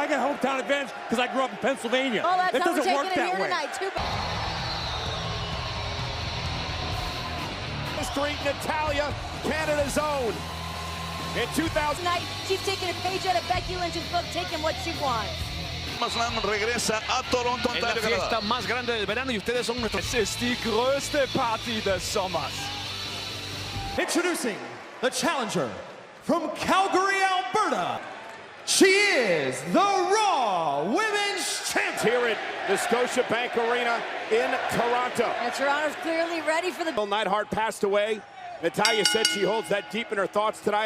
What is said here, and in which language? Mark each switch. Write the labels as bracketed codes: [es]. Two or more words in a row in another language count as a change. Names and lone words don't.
[en] I get hometown advantage because I grew up in Pennsylvania. Oh, that's that how we're doesn't taking work it that here way. tonight, too. Street, Natalya, Canada's own. In 2000, Tonight, she's taking a page out of Becky Lynch's book, taking what she wants. [es] SummerSlam regresa a Toronto, En la Ontario, fiesta Canadá. más grande del verano y ustedes son nuestros. [de] Es ist die größte Party des Sommers. [en] Introducing the challenger from Calgary, Alberta. She is the Raw Women's Champion. here at the Scotiabank Arena in Toronto. And Toronto's clearly ready for the... Bill Neidhart passed away. Natalya said she holds that deep in her thoughts tonight.